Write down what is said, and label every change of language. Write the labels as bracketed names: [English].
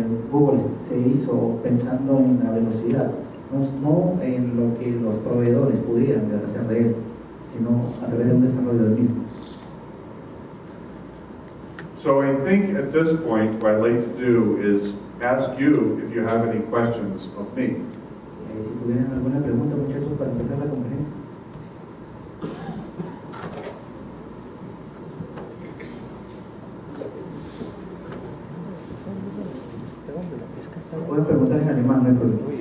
[Spanish] Google se hizo pensando en la velocidad, no en lo que los proveedores pudieran hacer de él, sino a través de un desarrollo del mismo. [English] So I think at this point, what I'd like to do is ask you if you have any questions of me. [Spanish] Si tuvieran alguna pregunta, muchachos, para empezar la conferencia. Pueden preguntar en alemán, no hay problema.